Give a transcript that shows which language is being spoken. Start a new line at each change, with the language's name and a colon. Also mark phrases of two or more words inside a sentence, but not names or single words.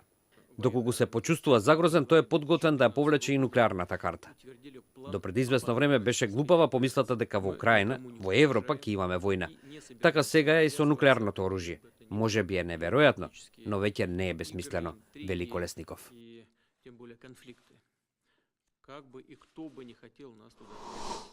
Macedonian: Доколку се почувствува загрозен, тој е подготвен да ја повлече и нуклеарната карта. До пред известно време беше глупава помислата дека во Украина, во Европа ќе имаме војна. Така сега е и со нуклеарното оружје. Може би е неверојатно, но веќе не е безсмислено, вели Колесников.
Russian: Как бы и кто бы не хотел нас туда.